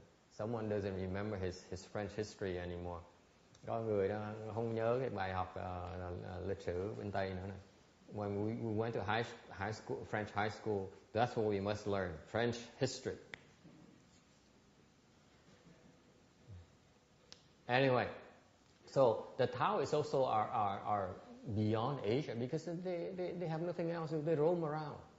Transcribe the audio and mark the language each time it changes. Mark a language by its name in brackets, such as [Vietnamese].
[English] Someone doesn't remember his French history anymore. [Vietnamese] Có người đó không nhớ cái bài học lịch sử bên Tây nữa này. [English] When we went to high school, French high school, that's what we must learn, French history. Anyway, so the Taoists also are beyond Asia because they have nothing else. They roam around.